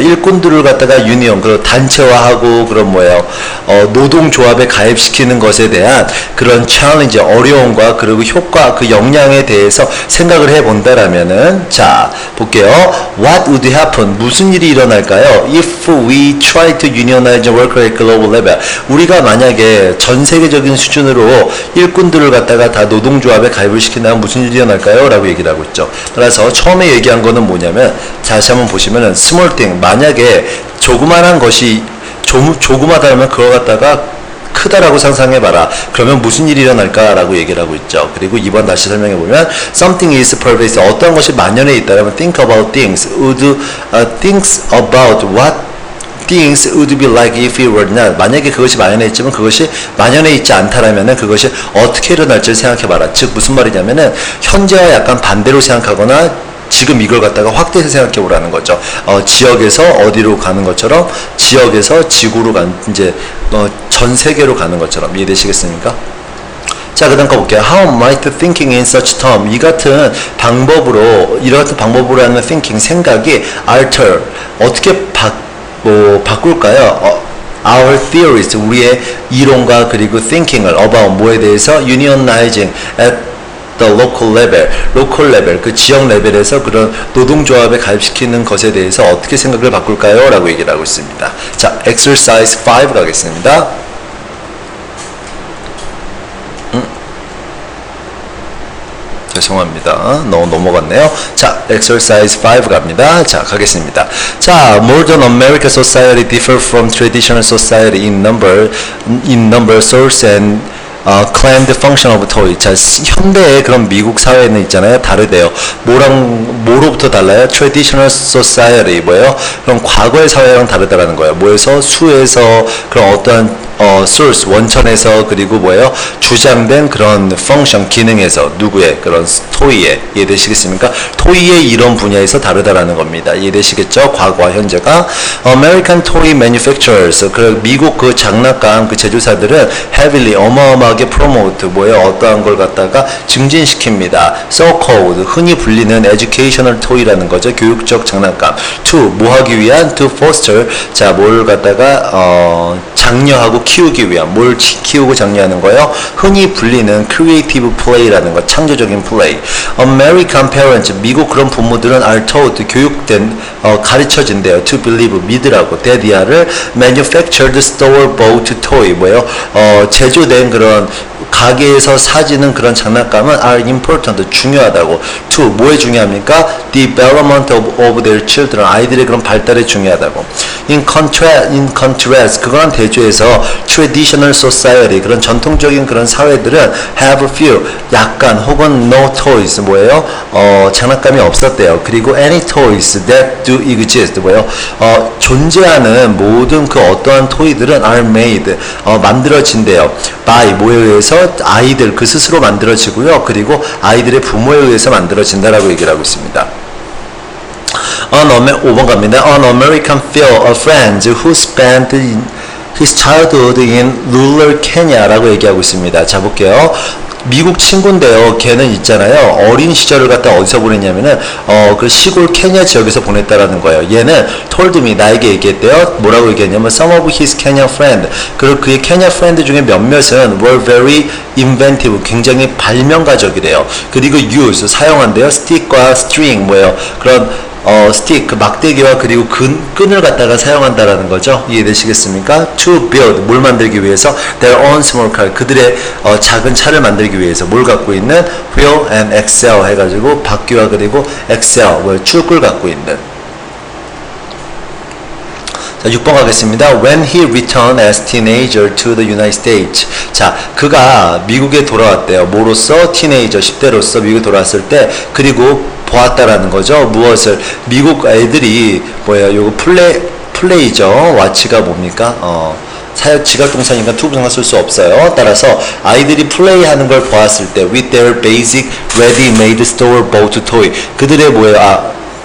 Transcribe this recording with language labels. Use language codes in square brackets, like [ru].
[ko] 일꾼들을 갖다가 유니온, 그 단체화하고 그런 뭐예요? 노동조합에 가입시키는 것에 대한 그런 challenge, 어려움과 그리고 효과, 그 역량에 대해서 생각을 해본다라면은, 자, 볼게요. [en] What would happen? [ko] 무슨 일이 일어날까요? [en] If we try to unionize workers at global level, [ko] 우리가 만약에 전 세계적인 수준으로 일꾼들을 갖다가 다 노동조합에 가입을 시킨다면 무슨 일이 일어날까요? 라고 얘기를 하고 있죠. 따라서 처음에 얘기한 거는 뭐냐면, 다시 한번 보시면은 [en] small thing, [ko] 만약에 조그만한 것이 조그마다면 그거 갖다가 크다라고 상상해봐라. 그러면 무슨 일이 일어날까라고 얘기를 하고 있죠. [en] 그리고 2번 다시 설명해보면 something is pervasive, [ko] 어떤 것이 만연해 있다면 [en] think about things, thinks about what things would be like if it were not. [ko] 만약에 그것이 만연해 있지만 그것이 만연해 있지 않다라면은 그것이 어떻게 일어날지를 생각해봐라. 즉 무슨 말이냐면은 현재와 약간 반대로 생각하거나 지금 이걸 갖다가 확대해서 생각해보라는 거죠. 지역에서 어디로 가는 것처럼, 지역에서 지구로 이제 전 세계로 가는 것처럼. 이해되시겠습니까? 자, 그 다음 거 볼게요. [en] How might thinking in such term, [ko] 이런 같은 방법으로 하는 thinking, 생각이 alter, 어떻게 바꿀까요? Our theories, 우리의 이론과 그리고 thinking을 about 뭐에 대해서 [en] unionizing at the local level, [ko] 그 지역 레벨에서 그런 노동조합에 가입시키는 것에 대해서 어떻게 생각을 바꿀까요? 라고 얘기를 하고 있습니다. 자, exercise 5 가겠습니다. 죄송합니다. 넘어갔네요. 자, exercise 5 갑니다. 자, 가겠습니다. [en] 자, modern American society differ from traditional society in number, source and claimed function of toy. [ko] 자, 현대의 그런 미국 사회는 있잖아요. 다르대요. 뭐로부터 달라요? traditional society, 뭐예요? 그럼 과거의 사회랑 다르다라는 거예요. 뭐에서? 수에서, 그런 어떠한 source, 원천에서, 그리고 뭐예요? 주장된 그런 function, 기능에서, 누구의? 그런 토이의. 이해되시겠습니까? 토이의 이런 분야에서 다르다라는 겁니다. 이해되시겠죠? 과거와 현재가. [en] American toy manufacturers, [ko] 그 미국 그 장난감 그 제조사들은 heavily, 어마어마하게 promote, 뭐예요? 어떠한 걸 갖다가 증진시킵니다. so-called, 흔히 불리는 educational toy라는 거죠. 교육적 장난감. to, 뭐 하기 위한? to foster, 자, 뭘 갖다가 장려하고 키우기 위한, 뭘 키우고 장려하는 거예요? 흔히 불리는 creative play라는 거, 창조적인 플레이. American parents, 미국 그런 부모들은 are taught, 교육된, 가르쳐진대요. to believe, 믿으라고. [en] that they are manufactured store-bought toy, [ko] 뭐예요? 제조된 그런 그런 가게에서 사지는 그런 장난감은 are important, 중요하다고. to, 뭐에 중요합니까? development of their children, 아이들의 그런 발달에 중요하다고. [en] in contrast, [ko] 그거랑 대조해서 traditional society, 그런 전통적인 그런 사회들은 have few, 약간 혹은 no toys, 뭐예요? 장난감이 없었대요. 그리고 [en] any toys that do exist, [ko] 뭐예요? 존재하는 모든 그 어떠한 토이들은 are made, 만들어진대요. by, 뭐에 의해서? 아이들 그 스스로 만들어지고요. 그리고 아이들의 부모에 의해서 만들어진다라고 얘기를 하고 있습니다. 5번 갑니다. [en] An American friend who spent his childhood in rural Kenya [ko] 라고 얘기하고 있습니다. 자, 볼게요. 미국 친구인데요. 걔는 있잖아요. 어린 시절을 갖다 어디서 보냈냐면은 그 시골 케냐 지역에서 보냈다라는 거예요. 얘는 told me, 나에게 얘기했대요. 뭐라고 얘기했냐면 [en] some of his Kenyan friend, [ko] 그리고 그의 케냐 프렌드 중에 몇몇은 [en] were very inventive, [ko] 굉장히 발명가적이래요. 그리고 use, 사용한대요. stick과 string, 뭐예요? 그런 스틱, 그 막대기와 그리고 끈을 갖다가 사용한다라는 거죠. 이해되시겠습니까? To build, 뭘 만들기 위해서? [en] Their own small car, [ko] 그들의 작은 차를 만들기 위해서 뭘 갖고 있는? Wheel and axle 해가지고 바퀴와 그리고 axle, 축을 갖고 있는. 자, 6번 가겠습니다. [en] When he returned as teenager to the United States. [ko] 자, 그가 미국에 돌아왔대요. 뭐로써? 티네이저, 10대로서 미국에 돌아왔을 때, 그리고 보았다라는 거죠. 무엇을? 미국 애들이 뭐예요? 요거 플레이죠. 와치가 뭡니까? 지각동사니까 투부정사 쓸 수 없어요. 따라서 아이들이 플레이하는 걸 보았을 때 [en] with their basic ready-made store-bought toy, [ko] 그들의 뭐예요?